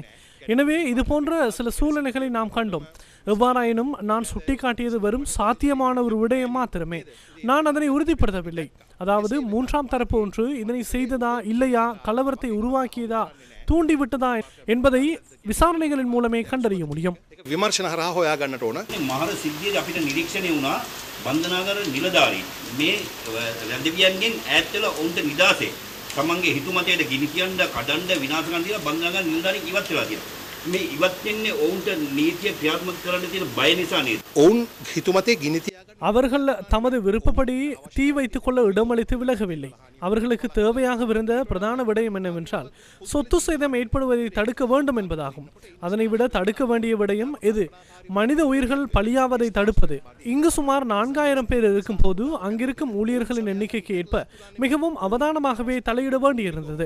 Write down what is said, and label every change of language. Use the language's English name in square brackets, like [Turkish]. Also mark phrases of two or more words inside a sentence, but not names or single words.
[Tamil] எனவே இது போன்ற சில சூழ்நிலைகளை நாம் கண்டோம். எவ்வாறாயினும் நான் சுட்டிக்காட்டியது வெறும் சாத்தியமான ஒரு விடயம் மாத்திரமே. நான் அதனை உறுதிப்படுத்தவில்லை. அதாவது மூன்றாம் தரப்பு ஒன்று இதனை செய்ததா இல்லையா, கலவரத்தை உருவாக்கியதா தூண்டிவிட்டதா என்பதை விசாரணைகளின் மூலமே கண்டறிய முடியும். [Sinhala] විමර්ශන හරහා හොයා ගන්නට ඕන. මහර සිද්ධියේදී අපිට නිරීක්ෂණය වුණා බන්ධනාගාර නිලධාරීන් මේ රැඳවියන්ගෙන් ඈත් වෙලා ඔවුන්ට නිදාසේ තමන්ගේ හිතුමතයට ගිනි තියන්න කඩන්න විනාශකම් දීලා බන්ධනාගාර නිලධාරීන් ඉවත් වෙලා තියෙනවා. මේ ඉවත් වෙන්නේ ඔවුන්ට නීතිය ක්‍රියාත්මක කරන්න තියෙන බය නිසා නේද? ඔවුන් හිතුමතේ ගිනි [Tamil] அவர்கள் தமது விருப்பப்படி தீ வைத்துக் கொள்ள இடமளித்து விலகவில்லை. அவர்களுக்கு தேவையாக இருந்த பிரதான விடயம் என்னவென்றால் சொத்து சேதம் ஏற்படுவதை தடுக்க வேண்டும் என்பதாகும். அதனை விட தடுக்க வேண்டிய விடயம் எது? மனித உயிர்கள் பலியாவதை தடுப்பது. இங்கு சுமார் 4000 பேர் இருக்கும் போது அங்கிருக்கும் ஊழியர்களின் எண்ணிக்கைக்கு ஏற்ப மிகவும் அவதானமாகவே தலையிட வேண்டியிருந்தது.